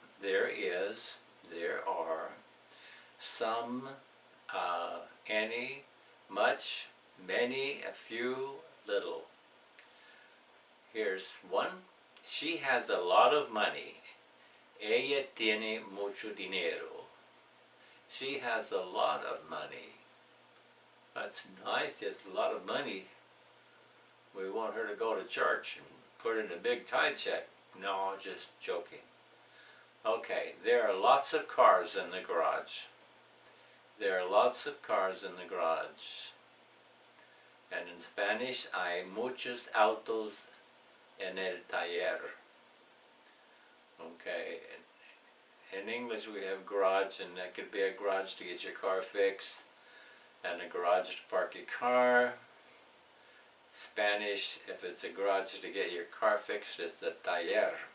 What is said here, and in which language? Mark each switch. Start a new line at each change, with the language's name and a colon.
English: There are some, any, much, many, a few, little. Here's one. She has a lot of money.
Spanish: Ella tiene mucho dinero.
English: She has a lot of money. That's nice, just a lot of money. We want her to go to church and put in a big tithe check. No, just joking. Okay, there are lots of cars in the garage. There are lots of cars in the garage. And in Spanish,
Spanish: hay muchos autos en el taller.
English: Okay, in English we have garage, and that could be a garage to get your car fixed, and a garage to park your car. Spanish, if it's a garage to get your car fixed, it's a taller.